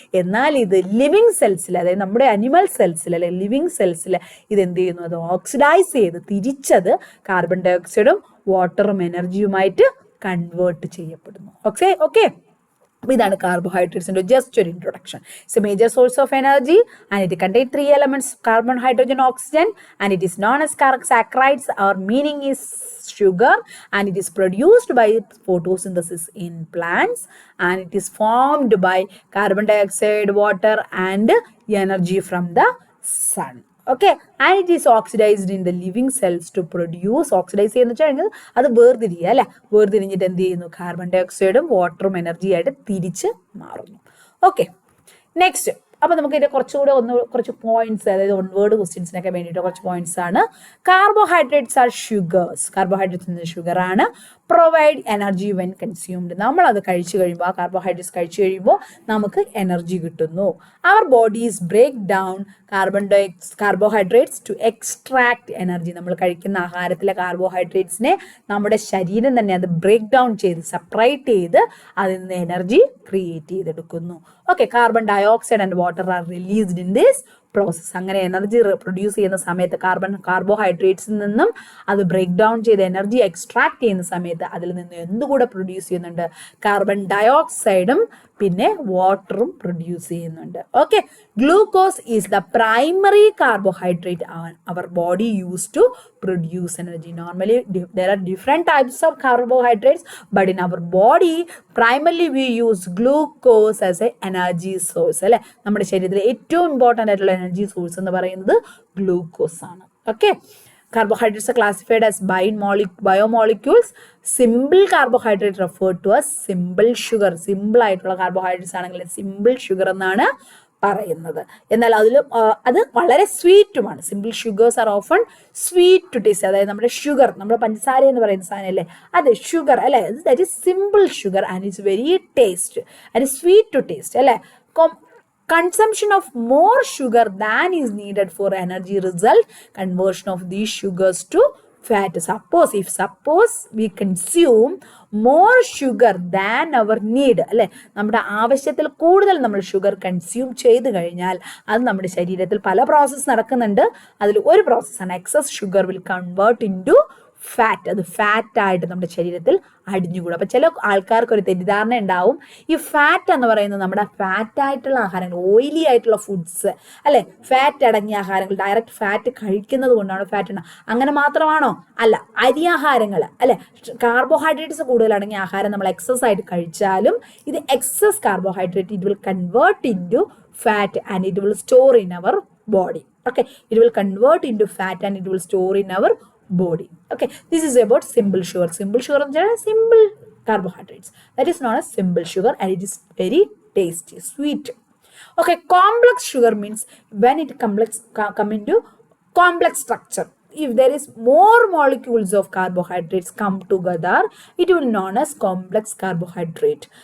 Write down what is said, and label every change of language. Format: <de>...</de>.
<ml>എന്നാൽ ഇത് ലിവിങ് സെൽസിൽ, അതായത് നമ്മുടെ അനിമൽ സെൽസിൽ അല്ലെ ലിവിങ് സെൽസിൽ ഇത് എന്ത് ചെയ്യുന്നു? അത് ഓക്സിഡൈസ് ചെയ്ത് തിരിച്ചത് കാർബൺ ഡയോക്സൈഡും വാട്ടറും എനർജിയുമായിട്ട് കൺവേർട്ട് ചെയ്യപ്പെടുന്നു. ഓക്കെ ഓക്കെ അപ്പോൾ ഇതാണ് കാർബോഹൈഡ്രേറ്റ്സിൻ്റെ ജസ്റ്റ് ഒരു introduction.</ml> <en>It's a major source of energy and it contain 3 elements, carbon, hydrogen, oxygen, and it is known as saccharides. Our meaning is sugar, and it is produced by photosynthesis in plants, and it is formed by carbon dioxide, water, and energy from the sun. Okay, and it is oxidized in the living cells to produce, oxidize</en> <ml>എന്ന് വെച്ചാൽ അത് വേർതിരിയുക അല്ലെ, വേർതിരിഞ്ഞിട്ട് എന്ത് ചെയ്യുന്നു? Carbon ഡയോക്സൈഡും വാട്ടറും energy ആയിട്ട് തിരിച്ച് മാറുന്നു. Okay, next. അപ്പോൾ നമുക്ക് ഇതിന്റെ കുറച്ച് പോയിന്റ്സ്, അതായത് വൺ വേർഡ് ക്വസ്റ്റ്യൻസിനൊക്കെ വേണ്ടിയിട്ട് കുറച്ച് പോയിന്റ്സ് ആണ്.</ml> <en>Carbohydrates are sugars.</en> <ml>Carbohydrates sugar ആണ്.</ml> <en>Provide energy when consumed.</en> <ml>നമ്മളത് കഴിച്ചു കഴിയുമ്പോൾ, ആ കാർബോഹൈഡ്രേറ്റ്സ് കഴിച്ചു കഴിയുമ്പോൾ നമുക്ക് എനർജി കിട്ടുന്നു.</ml> <en>Our bodies break down carbohydrates to extract energy.</en> <ml>നമ്മൾ കഴിക്കുന്ന ആഹാരത്തിലെ കാർബോഹൈഡ്രേറ്റ്സിനെ നമ്മുടെ ശരീരം തന്നെ അത് ബ്രേക്ക് ഡൗൺ ചെയ്ത് സെപ്പറേറ്റ് ചെയ്ത് അതിൽ നിന്ന് energy create ചെയ്തെടുക്കുന്നു.</ml> <en>Okay, carbon dioxide and water are released in this process.</en> <ml>അങ്ങനെ എനർജി പ്രൊഡ്യൂസ് ചെയ്യുന്ന സമയത്ത് കാർബോഹൈഡ്രേറ്റ്സിൽ നിന്നും അത് ബ്രേക്ക് ഡൗൺ ചെയ്ത് എനർജി എക്സ്ട്രാക്ട് ചെയ്യുന്ന സമയത്ത് അതിൽ നിന്ന് എന്തുകൂടെ പ്രൊഡ്യൂസ് ചെയ്യുന്നുണ്ട്? കാർബൺ ഡയോക്സൈഡും പിന്നെ വാട്ടറും പ്രൊഡ്യൂസ് ചെയ്യുന്നുണ്ട്.</ml> <en>Okay, glucose is the primary carbohydrate our body use to produce energy. Normally there are different types of carbohydrates, but in our body primarily we use glucose as a energy source.</en> <ml>അല്ലെ, നമ്മുടെ ശരീരത്തിലെ ഏറ്റവും important ആയിട്ടുള്ള energy source എന്ന് പറയുന്നത് glucose ആണ്.</ml> <en>Okay, carbohydrates are classified as biomolecules. Simple carbohydrate referred to as simple sugar.</en> <ml>Simple ആയിട്ടുള്ള carbohydrates ആണെങ്കിൽ സിമ്പിൾ ഷുഗർ എന്നാണ് പറയുന്നത്. എന്നാൽ അത് വളരെ സ്വീറ്റുമാണ്.</ml> <en>Simple sugars are often sweet to taste.</en> <ml>അതായത് നമ്മുടെ ഷുഗർ, നമ്മുടെ പഞ്ചസാര എന്ന് പറയുന്ന സാധനം അല്ലേ, അതെ ഷുഗർ അല്ലേ,</ml> <en>that is simple sugar and it's very taste and sweet to taste</en> <ml>അല്ലേ.</ml> <en>Consumption of more sugar than is needed for energy result conversion of these sugars to fat. Suppose we consume more sugar than our need</en> <ml>അല്ലെ, നമ്മുടെ ആവശ്യത്തിൽ കൂടുതൽ നമ്മൾ sugar consume ചെയ്ത് കഴിഞ്ഞാൽ അത് നമ്മുടെ ശരീരത്തിൽ പല പ്രോസസ്സ് നടക്കുന്നുണ്ട്. അതിൽ ഒരു പ്രോസസ്സാണ്</ml> <en>Excess sugar will convert into fat.</en> <ml>അത് ഫാറ്റായിട്ട് നമ്മുടെ ശരീരത്തിൽ അടിഞ്ഞുകൂടും. അപ്പോൾ ചില ആൾക്കാർക്ക് ഒരു തെറ്റിദ്ധാരണ ഉണ്ടാവും, ഈ ഫാറ്റ് എന്ന് പറയുന്നത് നമ്മുടെ ഫാറ്റായിട്ടുള്ള ആഹാരങ്ങൾ, ഓയിലി ആയിട്ടുള്ള ഫുഡ്സ് അല്ലെ, ഫാറ്റ് അടങ്ങിയ ആഹാരങ്ങൾ, ഡയറക്റ്റ് ഫാറ്റ് കഴിക്കുന്നത് കൊണ്ടാണ് ഫാറ്റ് ഉണ്ടാകും. അങ്ങനെ മാത്രമാണോ? അല്ല, അരിയാഹാരങ്ങൾ അല്ലെ, കാർബോഹൈഡ്രേറ്റ്സ് കൂടുതൽ അടങ്ങിയ ആഹാരം നമ്മൾ എക്സസ് ആയിട്ട് കഴിച്ചാലും ഇത് excess carbohydrate</ml> <en>It will convert into fat and it will store in our body. Okay, it will convert into fat and it will store in our body. Okay, this is about simple sugar. Simple sugar is simple carbohydrates. That is known as simple sugar and it is very tasty, sweet. Okay, complex sugar means when it come into complex structure. If there is more molecules of carbohydrates come together, it will known as complex carbohydrate.</en>